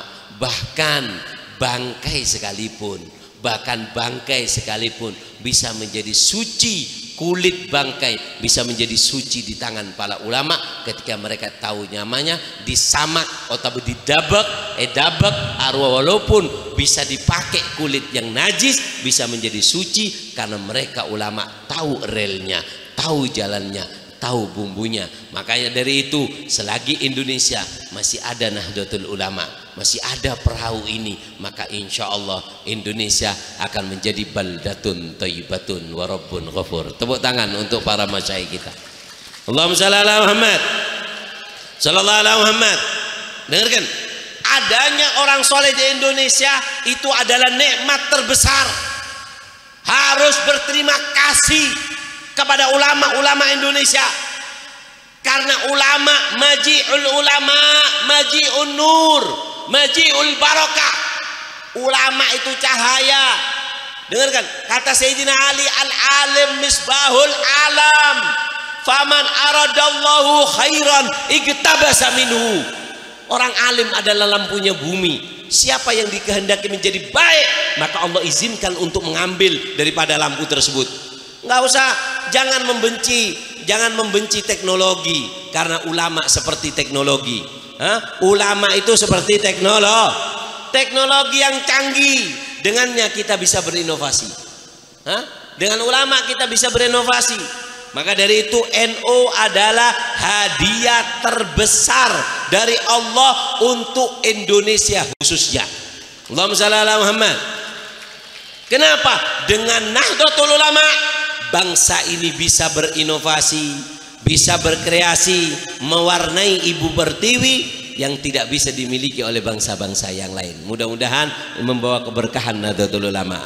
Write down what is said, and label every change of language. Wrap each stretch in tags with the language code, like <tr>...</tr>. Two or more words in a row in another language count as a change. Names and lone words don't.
<id>Bahkan bangkai sekalipun bisa menjadi suci, kulit bangkai bisa menjadi suci di tangan para ulama ketika mereka tahu namanya disamak atau didabak, walaupun bisa dipakai kulit yang najis bisa menjadi suci, karena mereka ulama tahu relnya, tahu jalannya, tahu bumbunya. Makanya dari itu, selagi Indonesia masih ada Nahdlatul Ulama, masih ada perahu ini, maka</id> <ar>إن شاء الله</ar> <id>Indonesia akan menjadi</id> <ar>بلدة طيبة ورب غفور.</ar> <id>Tepuk tangan untuk para masyayikh kita.</id> <ar>اللهم صل على محمد، صلى الله عليه محمد.</ar> <id>Dengarkan, adanya orang soleh di Indonesia itu adalah nikmat terbesar. harus berterima kasih kepada ulama-ulama Indonesia, karena ulama</id> <ar>مجيء العلماء، مجيء النور، مجيء البركة.</ar> <id>Ulama itu cahaya. Dengarkan kata Sayyidina Ali,</id> <ar>العالم مصباح العالم، فمن أراد الله خيرا اقتبس منه.</ar> <id>Orang alim adalah lampunya bumi. Siapa yang dikehendaki menjadi baik, maka Allah izinkan untuk mengambil daripada lampu tersebut. Nggak usah, jangan membenci teknologi, karena ulama seperti teknologi. Ulama itu seperti teknologi yang canggih, dengannya kita bisa berinovasi. Dengan ulama kita bisa berinovasi. Maka dari itu NU adalah hadiah terbesar dari Allah untuk Indonesia khususnya.</id> <ar>اللهم صل على محمد.</ar> <id>Kenapa? Dengan Nahdlatul Ulama bangsa ini bisa berinovasi, bisa berkreasi, mewarnai Ibu Pertiwi yang tidak bisa dimiliki oleh bangsa-bangsa yang lain. Mudah-mudahan membawa keberkahan Nahdlatul Ulama.</id>